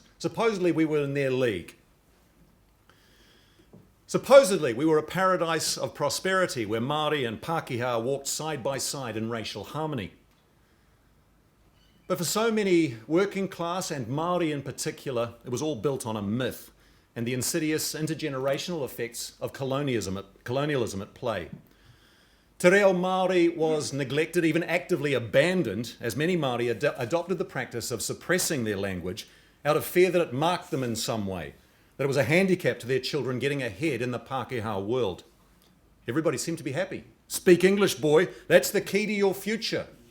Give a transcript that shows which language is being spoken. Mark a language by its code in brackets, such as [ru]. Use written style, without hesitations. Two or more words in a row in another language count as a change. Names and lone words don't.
[en] Supposedly, we were in their league. Supposedly, we were a paradise of prosperity where Maori and Pākehā walked side by side in racial harmony. But for so many working class and Maori in particular, it was all built on a myth and the insidious intergenerational effects of colonialism at play. [mi] Te reo Māori [en] was neglected, even actively abandoned, as many Māori adopted the practice of suppressing their language out of fear that it marked them in some way, that it was a handicap to their children getting ahead in the Pākehā world. Everybody seemed to be happy. Speak English, boy, that's the key to your future.